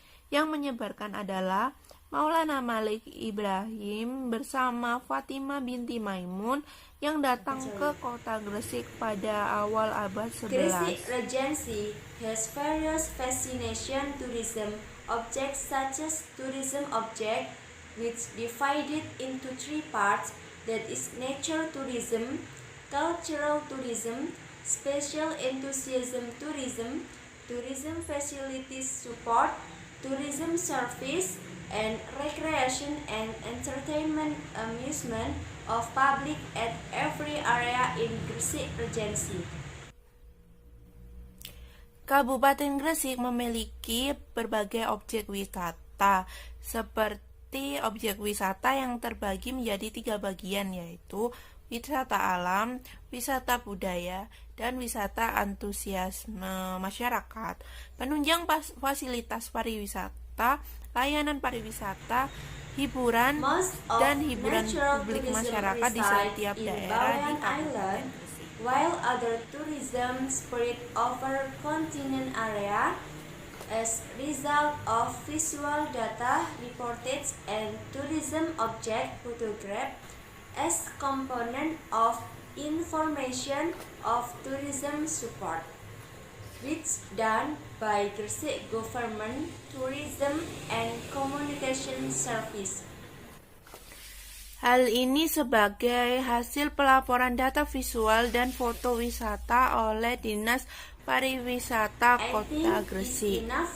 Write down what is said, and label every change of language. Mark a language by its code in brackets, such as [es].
[id] Yang menyebarkan adalah Maulana Malik Ibrahim bersama Fatimah binti Maimun yang datang ke kota Gresik pada awal abad 11. [en] Gresik Regency has various fascination tourism objects such as tourism object which divided into three parts, that is nature tourism, cultural tourism, special enthusiasm tourism, tourism facilities support, tourism service, and recreation and entertainment amusement of public at every area in Gresik Regency. [id] Kabupaten Gresik memiliki berbagai objek wisata, seperti objek wisata yang terbagi menjadi 3 bagian, yaitu wisata alam, wisata budaya, dan wisata antusiasme masyarakat. Penunjang fasilitas pariwisata, layanan pariwisata, hiburan, dan hiburan publik masyarakat di setiap daerah di Kabupaten Gresik. [en] While other tourism spread over continent area as result of visual data reported and tourism object photograph as component of information of tourism support, which done by Gresik Government Tourism and Communication Service. [id] Hal ini sebagai hasil pelaporan data visual dan foto wisata oleh Dinas Pariwisata Kota Gresik.